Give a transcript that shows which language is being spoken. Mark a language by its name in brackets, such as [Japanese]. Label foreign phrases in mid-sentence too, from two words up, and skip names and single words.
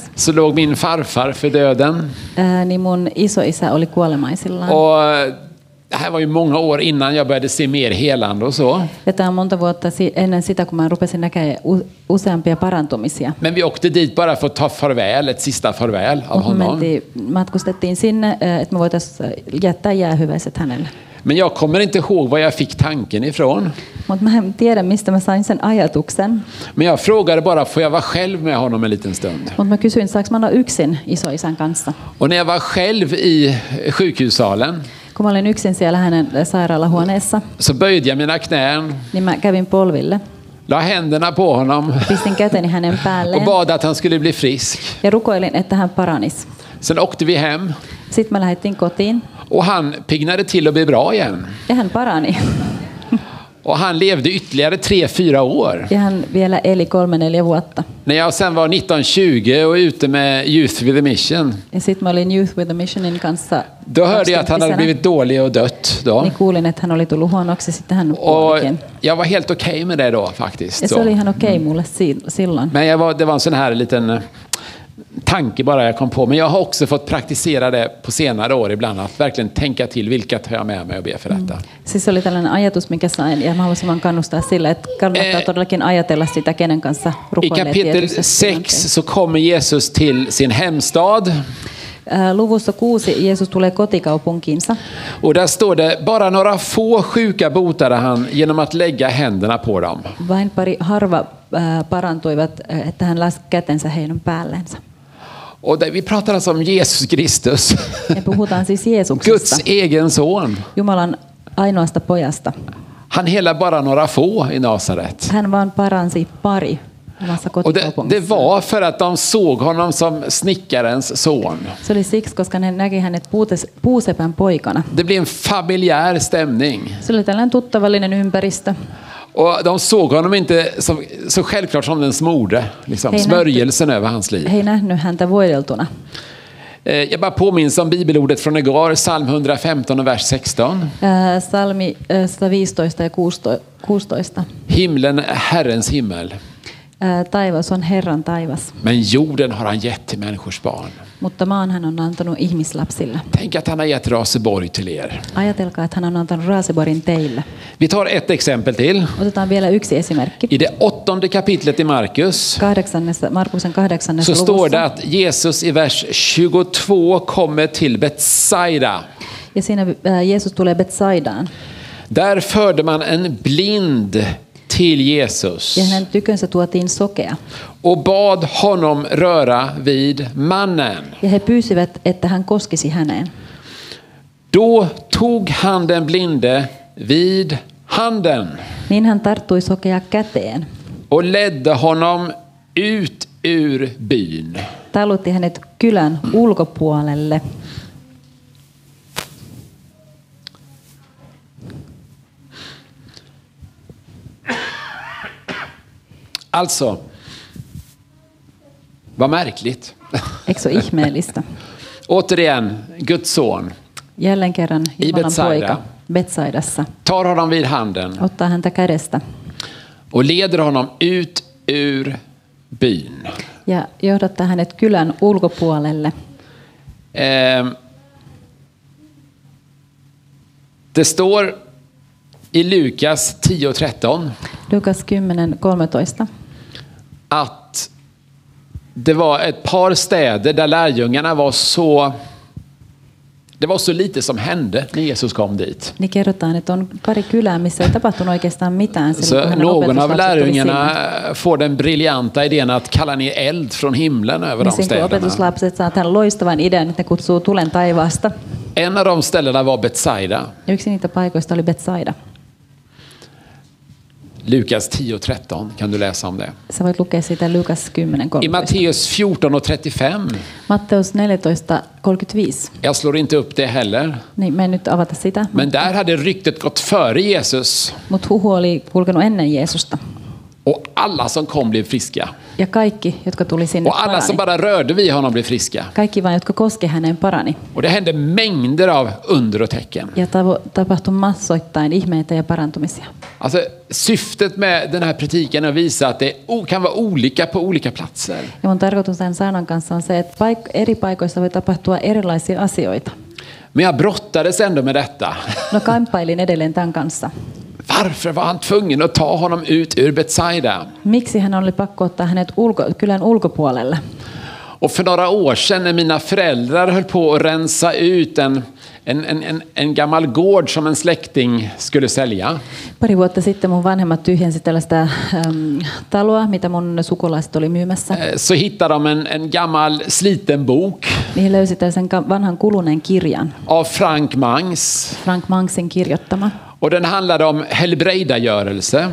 [Swedish] Så låg min farfar för döden. [Finnish] Niin mun isoisä oli kuolemaisillaan. [Swedish] Och det här var ju många år innan jag började se mer helande och så. [Finnish] Ja tämä on monta vuotta ennen sitä, kun mä rupesin näkemään useampia parantumisia. [Swedish] Men vi åkte dit bara för att ta farväl, ett sista farväl av honom. [Finnish] Matkustettiin sinne, että me voitaisiin jättää jäähyväiset hänelle. [Swedish] Men jag kommer inte ihåg var jag fick tanken ifrån. [Finnish] Mutta mä en tiedä, mistä mä sain sen ajatuksen. [Swedish] Men jag frågade bara, får jag vara själv med honom en liten stund? [Finnish] Mutta mä kysyin, saanko mä olla yksin isoisän kanssa? [Swedish] Och när jag var själv i sjukhussalen, [Finnish] kun mä olin yksin siellä hänen sairaalahuoneessa, [Swedish] så böjde jag mina knän. [Finnish] Niin mä kävin polville. [Swedish] La händerna på honom. [Finnish] Pistin käteni hänen päälleen. [Swedish] Och bad att han skulle bli frisk. [Finnish] Ja rukoilin, että hän paranisi. [Swedish] Sen åkte vi hem. [Finnish] Sitten me lähdettiin kotiin. [Swedish] Och han piggnade till och blev bra igen. [Finnish] Ja hän parani. [Swedish] Och han levde ytterligare 3-4 år. [Finnish] Ja hän vielä eli 3-4 vuotta. [Swedish] När jag sen var 19-20 och ute med Youth with a Mission. [Finnish] Ja sit mä olin Youth with a Missionin kanssa. [Swedish] Då hörde jag att han hade blivit dålig och dött då. [Finnish] Niin kuulin, että hän oli tullut huonoksi, sitten hän kuolikin. [Swedish] Jag var helt okej med det då faktiskt. [Finnish] Ja se oli ihan okej mulle silloin. [Swedish] Men det var en sån här liten tanke bara jag kom på. Men jag har också fått praktisera det på senare år ibland. Att verkligen tänka till vilka tar jag med mig och be för detta. [Finnish] Siis oli tällainen ajatus, mikä sain. Ja mä haluaisin vaan kannustaa sille, että kannattaa todellakin ajatella sitä, kenen kanssa rukoilee. [Swedish] I kapitel 6 så kommer Jesus till sin hemstad. [Finnish] Luvussa 6 Jeesus tulee kotikaupunkiinsa. [Swedish] Och där står det, bara några få sjuka botade han genom att lägga händerna på dem. [Finnish] Vain pari harva parantuivat, että hän laski kätensä heidän päällensä. [Swedish] Och vi pratar alltså om Jesus Kristus. [Finnish] Me puhutaan siis Jeesuksesta. [Swedish] Guds egen son. [Finnish] Jumalan ainoasta pojasta. [Swedish] Han helade bara några få i Nasaret. [Finnish] Hän vaan paransi pari. [Swedish] Och det var för att de såg honom som snickarens son. [Finnish] Se oli siksi, koska ne näki hänet puusepän poikana. [Swedish] Det blev en familjär stämning. [Finnish] Se oli tällainen tuttavallinen ympäristö. [Swedish] Och de såg honom inte så självklart som den smorde, liksom smörjelsen över hans liv. [Finnish] He ei nähnyt häntä voideltuna. [Swedish] Jag bara påminns om bibelordet från igår, psalm 115 och vers 16. [Finnish] Salmi 115 ja 16. [Swedish] Himlen är Herrens himmel. [Finnish] Taivas on Herran taivas. [Swedish] Men jorden har han gett till människors barn. [Finnish] Mutta maan hän on antanut ihmislapsille. [Swedish] Tänk att han har gett Raseborg till er. [Finnish] Ajatelkaa, että hän on antanut Raseborgin teille. [Swedish] Vi tar ett exempel till. [Finnish] Otetaan vielä yksi esimerkki. [Swedish] I det 8:e kapitlet i Markus. [Finnish] Markuksen 8. [Swedish] Så står det att Jesus i vers 22 kommer till Betsaida. [Finnish] Ja siinä Jeesus tulee Betsaidaan. [Swedish] Där förde man en blind till Jesus. [Finnish] Ja hänen tykönsä tuotiin sokea. [Swedish] Och bad honom röra vid mannen. [Finnish] Ja he pyysivät, että hän koskisi häneen. [Swedish] Då tog han den blinde vid handen. [Finnish] Niin hän tarttui sokea käteen. [Swedish] Och ledde honom ut ur byn. [Finnish] Talutti hänet kylän ulkopuolelle. [Swedish] Alltså, vad märkligt. [Finnish] Eikö se ihmeellistä? [Swedish] Återigen, Guds son. [Finnish] Jälleen kerran Jumalan poika Betsaidassa. [Swedish] Tar honom vid handen. [Finnish] Ottaa häntä kädestä. [Swedish] Och leder honom ut ur byn. [Finnish] Ja johdattaa hänet kylän ulkopuolelle. [Swedish] Det står i Lukas 10:13. [Finnish] Lukas 10:13. [Swedish] Att det var ett par städer där lärjungarna var så... Det var så lite som hände när Jesus kom dit. [Finnish] Niin kerrotaan, että on pari kylää, missä ei tapahtunut oikeastaan mitään. [Swedish] Så någon av lärjungarna får den briljanta idén att kalla ner eld från himlen över de städerna. [Finnish] Opetuslapset saa tämän loistavan idean, että ne kutsuu tulen taivaasta. [Swedish] En av de ställena var Betsaida. [Finnish] Yksi niitä paikoista oli Betsaida. [Swedish] Lukas 10:13 kan du läsa om det. [Finnish] Sä voit lukea siitä Lukas 10:13. [Swedish] I Matteus 14:35. [Finnish] Matteus 14:35. [Swedish] Jag slår inte upp det heller. [Finnish] Niin, mä en nyt avata sitä. [Swedish] Men där hade ryktet gått före Jesus. [Finnish] Mut huhu oli kulkenut ennen Jeesusta. [Swedish] Och alla som kom blev friska. [Finnish] Ja kaikki, jotka tuli sinne, [Swedish] och alla som bara rörde vid honom blev friska. [Finnish] Kaikki vain, jotka koski häneen, parani. [Swedish] Och det hände mängder av under och tecken. [Finnish] Ja tapahtui massoittain ihmeitä ja parantumisia. [Swedish] Alltså, syftet med den här predikan är att visa att det kan vara olika på olika platser. [Finnish] Ja mun tarkoitus tämän sanan kanssa on se, että eri paikoissa voi tapahtua erilaisia asioita. [Swedish] Men jag brottades ändå med detta. [Finnish] No kamppailin edelleen tämän kanssa. [Swedish] Varför var han tvungen att ta honom ut ur Betsaida? [Finnish] Miksi hän oli pakko ottaa hänet kylän ulkopuolelle? [Swedish] Och för några år sedan när mina föräldrar höll på att rensa ut en gammal gård som en släkting skulle sälja. [Finnish] Pari vuotta sitten mun vanhemmat tyhjensi tällaista taloa, mitä mun sukulaiset oli myymässä. [Swedish] Så hittade de en gammal sliten bok. [Finnish] Niin löysi tällaisen vanhan kuluneen kirjan. [Swedish] Av Frank Mangs. [Finnish] Frank Mangsin kirjoittama. [Swedish] Och den handlade om helbrägdagörelse.